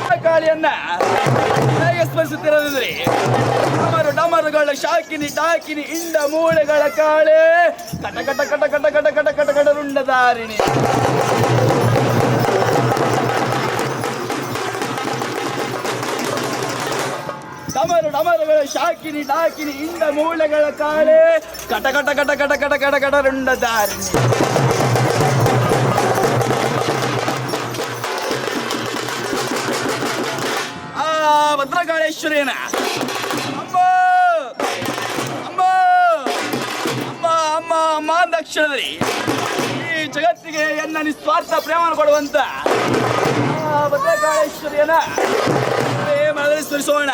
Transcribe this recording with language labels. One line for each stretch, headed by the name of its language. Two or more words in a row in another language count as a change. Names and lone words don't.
Kannada: ಭದ್ರಕಾಳಿಯನ್ನ ಹೇಗೆ ಸ್ಮರಿಸುತ್ತಿರೋದ್ರಿ? ಡಮರುಗಳ ಶಾಕಿನಿ ಟಾಕಿನಿ ಇಂಡ ಮೂಳೆಗಳ ಕಾಳೆ ಕಟ ಕಟ ಕಟ ಕಟ ಕಟ ಕಟ ಕಟ ಕಟ ರುಂಡಧಾರಿಣಿ. ಡಮರುಗಳ ಶಾಕಿನಿ ಟಾಕಿನಿ ಇಂಡ ಮೂಳೆಗಳ ಕಾಳೆ ಕಟ ಕಟ ಕಟ ಕಟ ಕಟ ಕಟ ಕಟ ರುಂಡಧಾರಿಣಿ. ಭದ್ರಕಾಳೇಶ್ವರಿಯನ ಅಮ್ಮ ಅಮ್ಮ ಅಮ್ಮ ಅಮ್ಮ ಅಮ್ಮ ಅಂದಾಕ್ಷರದಲ್ಲಿ ಈ ಜಗತ್ತಿಗೆ ಎನ್ನ ನಿಸ್ವಾರ್ಥ ಪ್ರೇಮವನ್ನು ಕೊಡುವಂತ ಭದ್ರಕಾಳೇಶ್ವರಿಯನ ಪ್ರೇಮದಲ್ಲಿ ಸ್ಮರಿಸೋಣ.